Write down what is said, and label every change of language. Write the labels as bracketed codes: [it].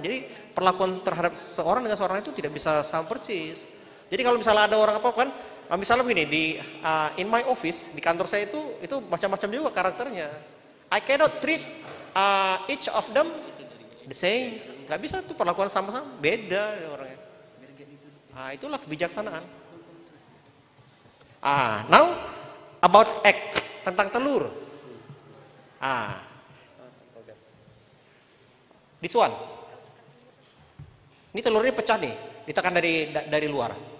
[id] Jadi perlakuan terhadap seorang dengan seorang itu tidak bisa sama persis. Jadi kalau misalnya ada orang apa kan, misalnya begini di [en] in my office [id] di kantor saya itu macam-macam juga karakternya. [en] I cannot treat each of them the same. [id] Gak bisa tuh perlakuan sama-sama, beda orangnya. Itulah kebijaksanaan. [en] Now about egg, [id] tentang telur. [en] This one. [id] Ini telurnya pecah nih, ditekan dari luar.